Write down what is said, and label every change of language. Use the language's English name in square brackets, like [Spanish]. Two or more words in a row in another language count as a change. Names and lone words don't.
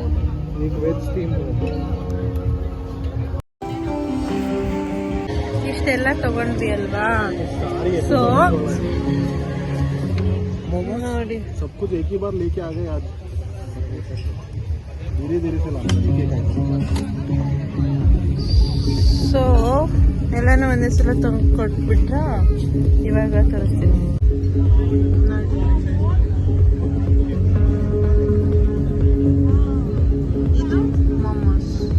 [Kannada] ಇಷ್ಟೆಲ್ಲ ತಗೊಂಡ್ವಿ ಅಲ್ವಾ, ಸೊ ನೋಡಿ [Hindi] सब कुछ एक ही बार लेके आ गए आज. धीरे धीरे से लाना. [Kannada] ಸೊ ಎಲ್ಲನೂ ಒಂದೇ ಸಲ ಕೊಟ್ಬಿಟ್ರ. ಇವಾಗ ತರಿಸ್ತೀನಿ ನೋಡಿ. ಇದು ಮೊಮೋಸ್.